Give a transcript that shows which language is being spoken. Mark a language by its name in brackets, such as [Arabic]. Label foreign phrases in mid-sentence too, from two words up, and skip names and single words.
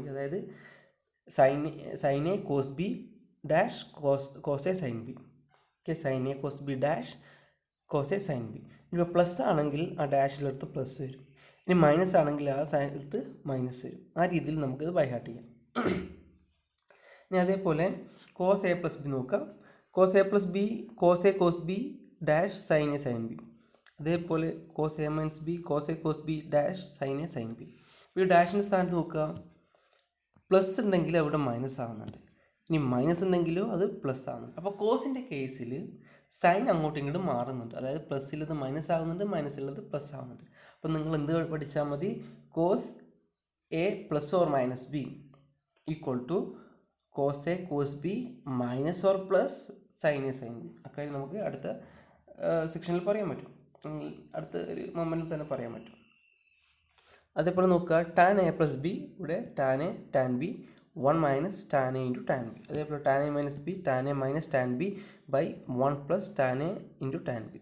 [English] അതായത് sin a cos b ഡാഷ് cos a sin b. ഓക്കെ, sin a cos b ഡാഷ് cos a sin b. [Malayalam] ഇപ്പോൾ പ്ലസ് ആണെങ്കിൽ ആ ഡാഷിലെടുത്ത് പ്ലസ് വരും, ഇനി മൈനസ് ആണെങ്കിൽ ആ സ്ഥലത്ത് മൈനസ് വരും. ആ രീതിയിൽ നമുക്കിത് [English] by heart [Malayalam] ചെയ്യാം. ഇനി അതേപോലെ [English] cos a + b [Malayalam] നോക്കാം. [English] cos a + b cos a cos b ഡാഷ് sin a sin b. അതേപോലെ cos a - b cos a cos b ഡാഷ് sin a sin b. [Malayalam] ഈ ഡാഷിൻ്റെ സ്ഥാനത്ത് നോക്കുക, പ്ലസ് ഉണ്ടെങ്കിൽ അവിടെ മൈനസ് ആവുന്നുണ്ട്, ഇനി മൈനസ് ഉണ്ടെങ്കിലോ അത് പ്ലസ് ആവുന്നുണ്ട്. അപ്പോൾ കോസിൻ്റെ കേസിൽ സൈൻ അങ്ങോട്ടും ഇങ്ങോട്ടും മാറുന്നുണ്ട്. അതായത് പ്ലസ്സിലത് മൈനസ് ആകുന്നുണ്ട്, മൈനസിലുള്ളത് പ്ലസ് ആവുന്നുണ്ട്. അപ്പോൾ നിങ്ങൾ എന്ത് പഠിച്ചാൽ മതി? [English] cos a + or - b = cos a cos b minus or plus sin a sin b. [Malayalam] അക്കാര്യം നമുക്ക് അടുത്ത സെക്ഷനിൽ പറയാൻ പറ്റും, അടുത്ത ഒരു മൊമെൻറ്റിൽ തന്നെ പറയാൻ പറ്റും. അതേപോലെ നോക്കുക [English] tan a plus b, ഇവിടെ tan a tan b 1 minus tan a into tan b. അതേപോലെ tan a minus b tan a minus tan b by 1 plus tan a into tan b.